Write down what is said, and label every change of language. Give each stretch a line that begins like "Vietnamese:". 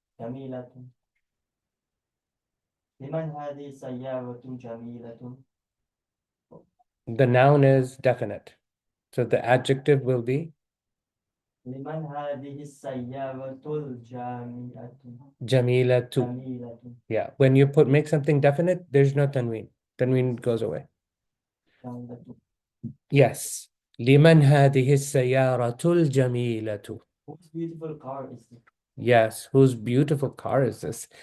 Arabic: جميلة لمن هذه السيارة جميلة
English: The noun is definite. So the adjective will be
Arabic: لمن هذه السيارة الجامعة jamilatu. جميلة
English: Yeah. When you make something definite, there's no tanween. Tanween goes away.
Arabic: جميلة
English: Yes.
Arabic: لمن هذه السيارة الجميلة.
English: Whose beautiful car is this? Yes. Whose beautiful car is this?